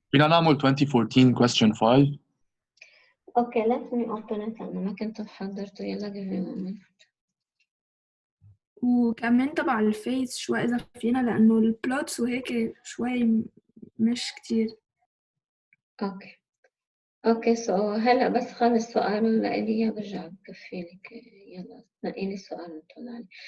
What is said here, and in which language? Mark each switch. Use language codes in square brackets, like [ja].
[ar] فينا نعمل 2014 question 5. أوكي [en] let me open it [ar] أنا ما كنت حضرته يلا [en] give me a moment. [ar] وكمان تبع الفيس شوي إذا فينا لأنه البلوتس وهيك شوي مش كتير. اوكي سو هلا بس خلص سؤال لإلي برجع بكفي لك يلا نقي لي السؤال ونطلع عليه.